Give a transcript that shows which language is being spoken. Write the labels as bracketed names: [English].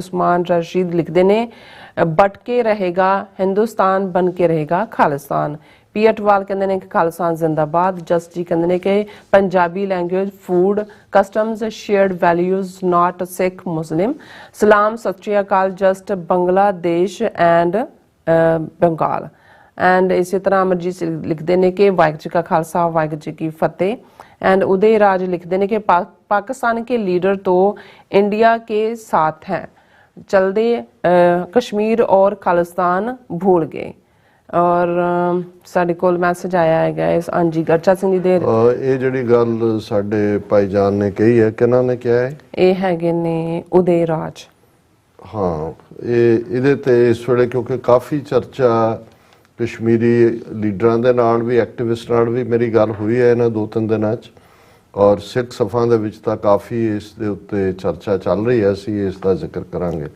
[Punjabi] ਉਸਮਾਨ ਰਸ਼ੀਦ ਲਿਖਦੇ ਨੇ [Hindi] ਬਟ ਕੇ ਰਹੇਗਾ ਹਿੰਦੁਸਤਾਨ ਬਨ ਕੇ ਰਹੇਗਾ ਖਾਲਿਸਤਾਨ। [Punjabi] ਪੀ ਅਟਵਾਲ ਕਹਿੰਦੇ ਨੇ ਕਿ ਖਾਲਿਸਤਾਨ ਜ਼ਿੰਦਾਬਾਦ। ਜਸਟ ਜੀ ਕਹਿੰਦੇ ਨੇ ਕਿ [English] Punjabi language food customs shared values not Sikh Muslim. [Punjabi] ਸਲਾਮ ਸਤਿ ਸ਼੍ਰੀ ਅਕਾਲ [English] Just Bangladesh and Bengal. [Hindi] And इसी तरह अमरजीत लिखते हैं कि वाहिगुरू जी का खालसा वाहिगुरू जी की फतेह। एंड उदय राज लिखते हैं कि पाकिस्तान के लीडर तो इंडिया के साथ हैं चलते कश्मीर और खालिस्तान भूल गए। [Punjabi] और साडे कोल मैसेज आया है इस अंजी गरचा सिंह जी दे ਇਹ ਜਿਹੜੀ ਗੱਲ ਸਾਡੇ ਭਾਈਜਾਨ ਨੇ ਕਹੀ ਹੈ ਕਿਹਨਾਂ ਨੇ ਕਿਹਾ ਹੈ ਇਹ ਹੈਗੇ ਨੇ ਉਦੈ ਰਾਜ। ਹਾਂ ਇਹਦੇ ਤੇ ਇਸ ਵੇਲੇ ਕਿਉਂਕਿ ਕਾਫੀ ਚਰਚਾ ਕਸ਼ਮੀਰੀ ਲੀਡਰਾਂ ਦੇ ਨਾਲ ਵੀ ਐਕਟਿਵਿਸਟ ਨਾਲ ਵੀ ਮੇਰੀ ਗੱਲ ਹੋਈ ਹੈ ਇਹਨਾਂ 2-3 ਦਿਨਾਂ 'ਚ ਔਰ ਸਿੱਖ ਸਫਾਂ ਦੇ ਵਿੱਚ ਤਾਂ ਕਾਫੀ ਇਸ ਦੇ ਉੱਤੇ ਚਰਚਾ ਚੱਲ ਰਹੀ ਹੈ ਅਸੀਂ ਇਸ ਦਾ ਜ਼ਿਕਰ ਕਰਾਂਗੇ